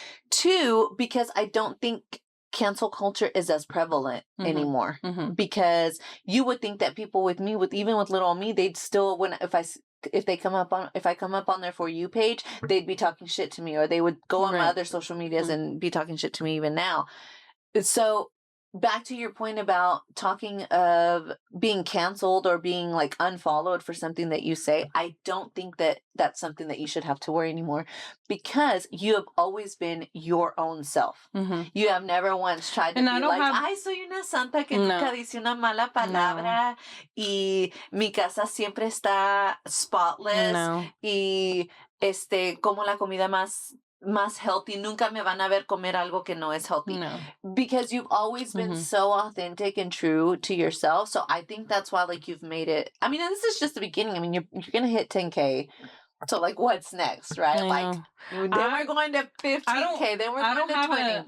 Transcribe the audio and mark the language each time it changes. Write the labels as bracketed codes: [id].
[en] Two, because I don't think cancel culture is as prevalent anymore because you would think that people with me, even with little me, they'd still, if I come up on their For You page, they'd be talking shit to me or they would go on my other social medias and be talking shit to me even now. So back to your point about talking of being canceled or being like unfollowed for something that you say, I don't think that that's something that you should have to worry anymore because you have always been your own self. You have never once tried to be like, [es] ay, soy una santa que nunca dice una mala palabra y mi casa siempre está spotless y como la comida más healthy. Nunca me van a ver comer algo que no es healthy. No. [en] Because you've always been so authentic and true to yourself. So I think that's why like you've made it. I mean, this is just the beginning. I mean, you're going to hit 10K. So like what's next, right? Like then we're going to 15K. Then we're going to 20.